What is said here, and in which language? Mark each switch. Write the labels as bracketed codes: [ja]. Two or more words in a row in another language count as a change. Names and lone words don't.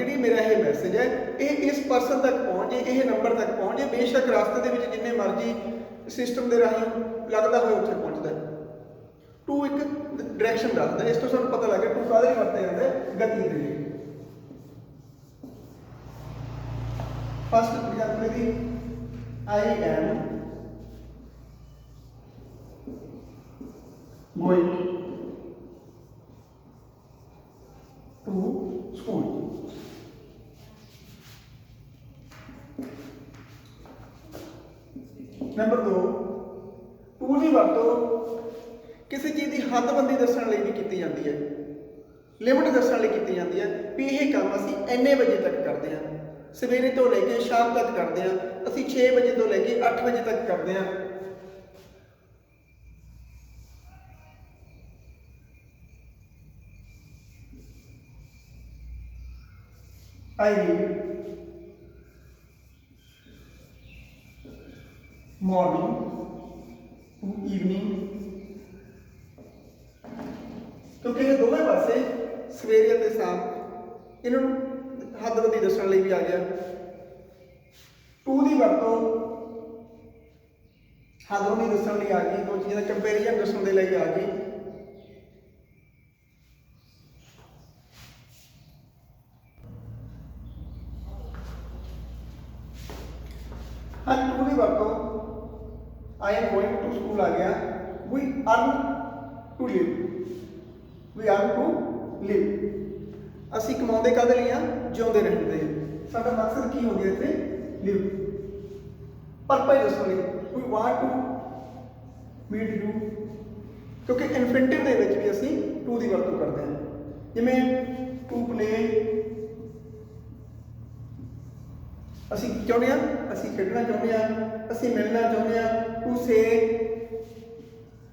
[pa] ਜਿਹੜੀ ਮੇਰਾ ਇਹ ਮੈਸੇਜ ਹੈ ਇਹ ਇਸ ਪਰਸਨ ਤੱਕ ਪਹੁੰਚੇ, ਇਹ ਨੰਬਰ ਤੱਕ ਪਹੁੰਚੇ। ਬੇਸ਼ੱਕ ਰਸਤੇ ਦੇ ਵਿੱਚ ਜਿੰਨੇ ਮਰਜ਼ੀ ਸਿਸਟਮ ਦੇ ਰਾਹੀਂ ਲੱਗਦਾ ਹੋਏ ਉੱਥੇ ਪਹੁੰਚਦਾ। ਟੂ ਇੱਕ ਡਾਇਰੈਕਸ਼ਨ ਦੱਸਦਾ। ਇਸ ਤੋਂ ਸਾਨੂੰ ਪਤਾ ਲੱਗ ਗਿਆ ਟੂ ਕਾਹਦੇ ਲਈ ਵਰਤਿਆ ਜਾਂਦਾ ਹੈ? ਗਤੀ ਦੇ ਲਈ। [en] first example [pa] ਦੀ [en] I am going to school. [pa] ਨੰਬਰ 2, ਟੂ ਦੀ ਵਰਤੋਂ ਕਿਸੇ ਚੀਜ਼ ਦੀ ਹੱਦਬੰਦੀ ਦੱਸਣ ਲਈ ਵੀ ਕੀਤੀ ਜਾਂਦੀ ਹੈ, ਲਿਮਿਟ ਦੱਸਣ ਲਈ ਕੀਤੀ ਜਾਂਦੀ ਹੈ ਵੀ ਇਹ ਕੰਮ ਅਸੀਂ ਇੰਨੇ ਵਜੇ ਤੱਕ ਕਰਦੇ ਹਾਂ, ਸਵੇਰੇ ਤੋਂ ਲੈ ਕੇ ਸ਼ਾਮ ਤੱਕ ਕਰਦੇ ਹਾਂ, ਅਸੀਂ 6 ਵਜੇ ਤੋਂ ਲੈ ਕੇ 8 ਵਜੇ ਤੱਕ ਕਰਦੇ ਹਾਂ। [en] I read morning to evening। [pa] ਕਿਉਂਕਿ ਇਹ ਦੋਵੇਂ ਪਾਸੇ ਸਵੇਰੇ ਅਤੇ ਸ਼ਾਮ, ਇਹਨਾਂ ਨੂੰ ਹੱਦਬੰਦੀ ਦੱਸਣ ਲਈ ਵੀ ਆ ਗਿਆ। ਟੂ ਦੀ ਵਰਤੋਂ ਹੱਦਬੰਦੀ ਦੱਸਣ ਲਈ ਆ ਗਈ, ਦੋ ਚੀਜ਼ਾਂ ਦਾ ਕੰਪੈਰੀਜ਼ਨ ਦੱਸਣ ਦੇ ਲਈ ਆ ਗਈ। ਟੂ ਦੀ ਵਰਤੋਂ [en] I am going to school [pa] ਆ ਗਿਆ। [en] We earn to live, we earn to live। [pa] ਅਸੀਂ ਕਮਾਉਂਦੇ ਕਾਹਦੇ ਲਈ ਆ? ਜਿਉਂਦੇ ਰਹਿਣ ਦੇ। ਸਾਡਾ ਮਕਸਦ ਕੀ ਹੋ ਗਿਆ ਇੱਥੇ? ਲਿਵ। ਪਰਪਸ ਦੱਸਣ ਲਈ [en] we want to meet you, [pa] ਕਿਉਂਕਿ ਇਨਫਿਨਿਟਿਵ ਦੇ ਵਿੱਚ ਵੀ ਅਸੀਂ ਟੂ ਦੀ ਵਰਤੋਂ ਕਰਦੇ ਹਾਂ। ਜਿਵੇਂ [en] to play, [pa] ਅਸੀਂ ਚਾਹੁੰਦੇ ਹਾਂ, ਅਸੀਂ ਖੇਡਣਾ ਚਾਹੁੰਦੇ ਹਾਂ, ਅਸੀਂ ਮਿਲਣਾ ਚਾਹੁੰਦੇ ਹਾਂ।